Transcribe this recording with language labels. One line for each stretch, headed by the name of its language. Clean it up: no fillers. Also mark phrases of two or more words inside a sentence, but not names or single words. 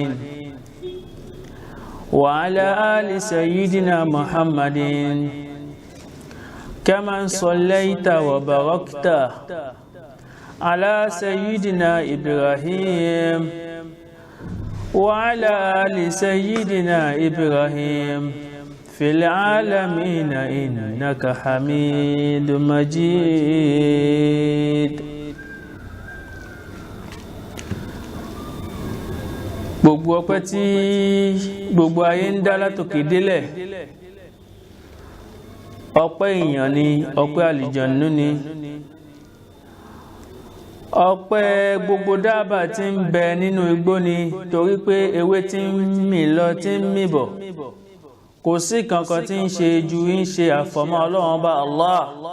Arabic: وعلى آل سيدنا محمد كما صليت وباركت على سيدنا إبراهيم وعلى آل سيدنا إبراهيم في العالمين إنك حميد مجيد.
Yoruba: gbogbo ọpẹ́ tí gbogbo ayé ń dá látòkè délẹ̀, ọpẹ́ èèyàn ni, ọpẹ́ àlìjànnú ni, ọpẹ́ gbogbo dábà tí ń bẹ nínú igbó ni, torí pé ewé tí ń mì lọ tí ń mì bọ̀ kò sí kankan tí ń ṣe ju ń ṣe àfọ̀mọ́ Ọlọ́run bá Allah.